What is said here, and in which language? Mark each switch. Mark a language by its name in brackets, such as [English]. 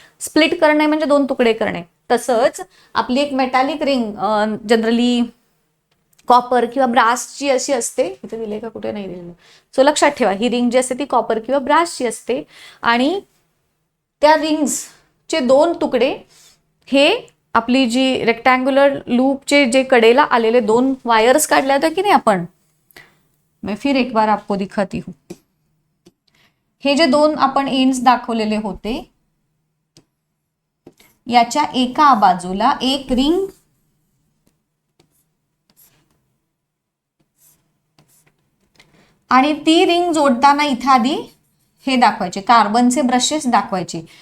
[Marathi] Split करणे म्हणजे 2 तुकडे करणे. तसंच आपली एक मेटॅलिक रिंग जनरली कॉपर किंवा ब्रासची अशी असते. इथे दिले का कुठे नाही दिलेलं. सो लक्षात ठेवा ही रिंग जी असते ती कॉपर किंवा ब्रासची असते आणि त्या रिंग्सचे 2 तुकडे हे आपली जी रेक्टँग्युलर लूपचे जे कडेला आलेले 2 वायर्स काढले होते की नाही आपण. [Hindi] मैं फिर एक बार आपको दिखाती हूँ. [Marathi] हे जे 2 आपण एंड्स दाखवलेले होते याच्या एका बाजूला एक रिंग आणि ती रिंग जोडताना इथे आधी हे दाखवायचे कार्बनचे ब्रशेस दाखवायचे.